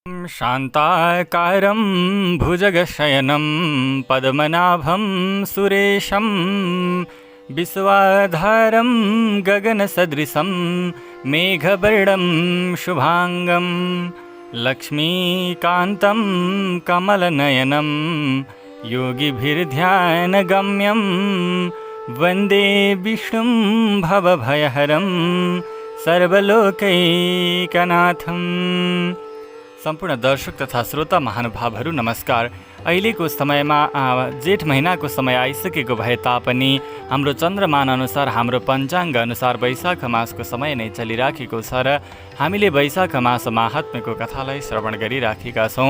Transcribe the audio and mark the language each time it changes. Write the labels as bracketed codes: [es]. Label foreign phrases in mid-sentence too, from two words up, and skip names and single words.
[sa] शान्ताकारं भुजगशयनं पद्मनाभं सुरेशं विश्वाधारं गगनसदृशं मेघवर्णं शुभांगं लक्ष्मीकान्तं कमलनयनं योगिभिर्ध्यानगम्यं वन्दे विष्णुं भवभयहरं सर्वलोकैकनाथं। [ne] सम्पूर्ण दर्शक तथा श्रोता महानुभावहरू नमस्कार। अहिलेको समयमा जेठ महिनाको समय आइसकेको भए तापनि हाम्रो चन्द्रमान अनुसार हाम्रो पञ्चाङ्ग अनुसार वैशाख मासको समय नै चलिराखेको छ र हामीले वैशाख मास माहात्म्यको कथालाई श्रवण गरिराखेका छौँ।